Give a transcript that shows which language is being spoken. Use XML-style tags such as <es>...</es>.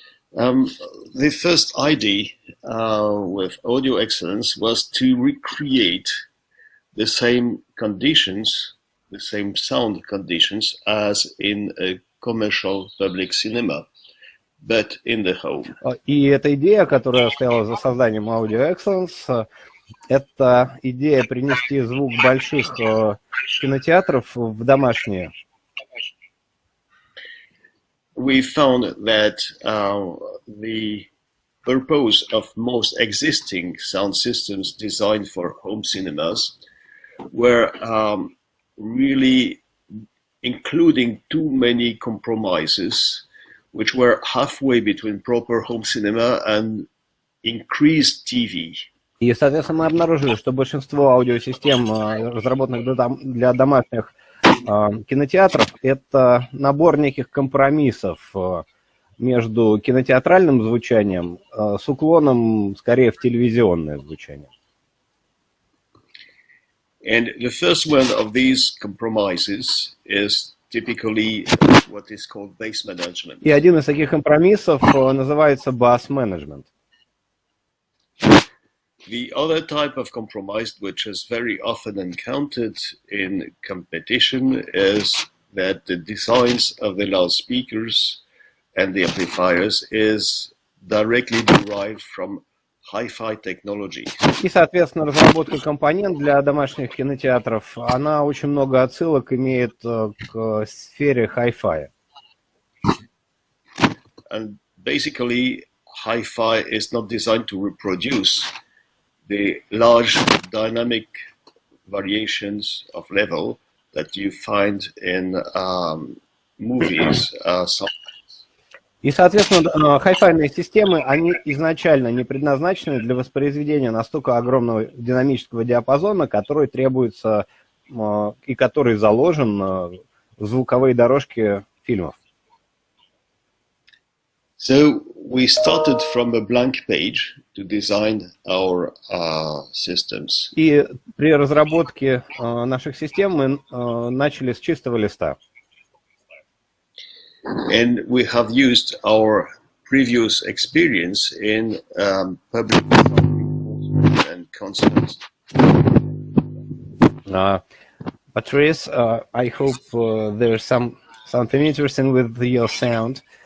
<en>The first idea with audio excellence was to recreate the same conditions, the same sound conditions as in a commercial public cinema, but in the home.</en> <ru>И эта идея, которая стояла за созданием Audio Excellence, это идея принести звук больших кинотеатров в домашние.</ru> <en>We found that the purpose of most existing sound systems designed for home cinemas were really including too many compromises, which were halfway between proper home cinema and increased TV.</en> <ru>И, соответственно, мы обнаружили, что большинство аудиосистем, разработанных для домашних кинотеатров, это набор неких компромиссов между кинотеатральным звучанием с уклоном скорее в телевизионное звучание.</ru> <en>And the first one of these compromises is typically what is called bass management.</en> <ru>И один из таких компромиссов называется bass management.</ru> <en>The other type of compromise, which is very often encountered in competition, is that the designs of the loudspeakers and the amplifiers is directly derived from hi-fi technology.</en> <ru>И, соответственно, разработка компонент для домашних кинотеатров, она очень много отсылок имеет к сфере hi-fi.</ru> <en>And basically, hi-fi is not designed to reproduce the large dynamic variations of level that you find in movies.</en> <ru>И, соответственно, hi-fi системы, они изначально не предназначены для воспроизведения настолько огромного динамического диапазона, который требуется и который заложен в звуковые дорожки фильмов.</ru> <en>So we started from a blank page to design our systems.</en> <ru>И при разработке наших систем мы начали с чистого листа.</ru> <en>And we have used our previous experience in public and concerts. Patrice, I hope there's something interesting with your sound.</en>